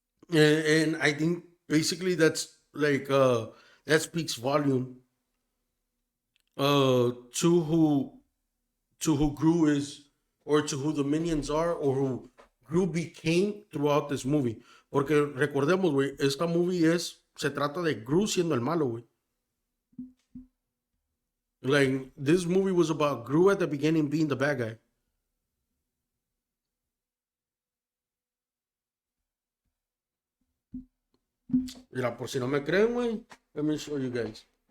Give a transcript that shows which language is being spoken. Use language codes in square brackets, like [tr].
[en] And I think basically that's like that speaks volume to who Gru is, or to who the minions are, or who Gru became throughout this movie. [es] Porque recordemos, güey, esta movie se trata de Gru siendo el malo, güey. [en] Like, this movie was about Gru at the beginning being the bad guy. [es] Mira, por si no me creen, güey, [en] let me show you guys.